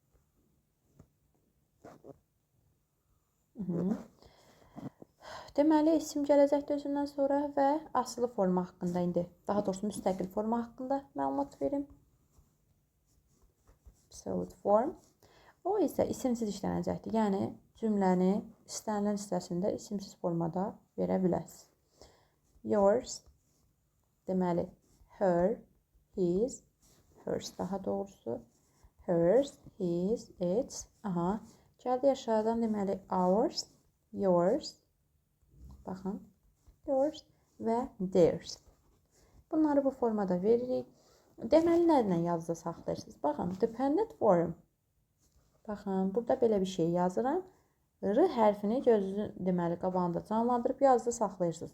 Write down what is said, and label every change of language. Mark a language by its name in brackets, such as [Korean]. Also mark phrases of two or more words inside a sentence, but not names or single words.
[Azerbaijani] Deməli, isim gələcəkdir özündən sonra və asılı forma haqqında indi, daha doğrusu müstəqil forma haqqında məlumat verim. [English] Absolute form. [Azerbaijani] O isə isimsiz işlənəcəkdir. Yəni, cümləni istənilən hissəsində isimsiz formada verə bilərsiniz. [English] Yours, deməli, her, his, [Azerbaijani] hers daha doğrusu, hers, [English] his, its, [Azerbaijani] gəldi aşağıdan deməli, [English] ours, yours, [Azerbaijani] baxın, yours və theirs. Bunları bu formada veririk. Deməli, nədən yazıda saxlayırsınız? Baxın, [English] dependent form. [Azerbaijani] Baxın, burada belə bir şey yazıram. R hərfini gözünüzün deməli qabağında canlandırıb yazıda saxlayırsınız.